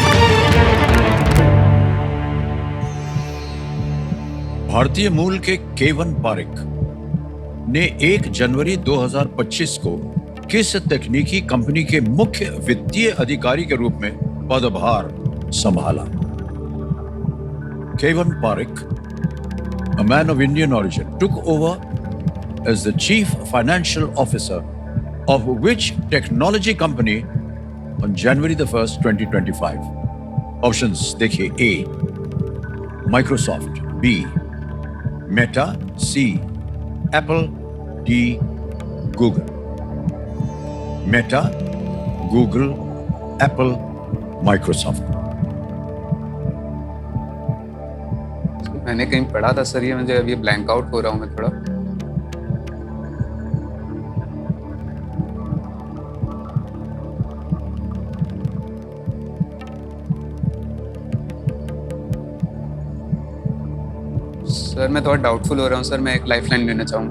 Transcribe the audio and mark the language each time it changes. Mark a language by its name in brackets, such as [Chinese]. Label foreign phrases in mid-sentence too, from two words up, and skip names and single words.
[Hindi] भारतीय मूल के केवन पारिक ने 1 जनवरी 2025 को किस तकनीकी कंपनी के मुख्य वित्तीय अधिकारी के रूप में पदभार संभाला? केवन पारिक, [English] a man of Indian origin, took over as the chief financial officer of which technology company on January the 1st, 2025? [Hindi] Options देखिए: A, Microsoft; B, Meta; C, Apple; D, Google. Meta, Google, Apple, Microsoft. मैंने कहीं पढ़ा था सर, ये मुझे अभी [English] blank out [Hindi] हो रहा हूँ मैं थोड़ा। सर मैं थोड़ा डाउटफुल हो रहा हूँ सर, मैं एक लाइफलाइन लेना चाहूंगा।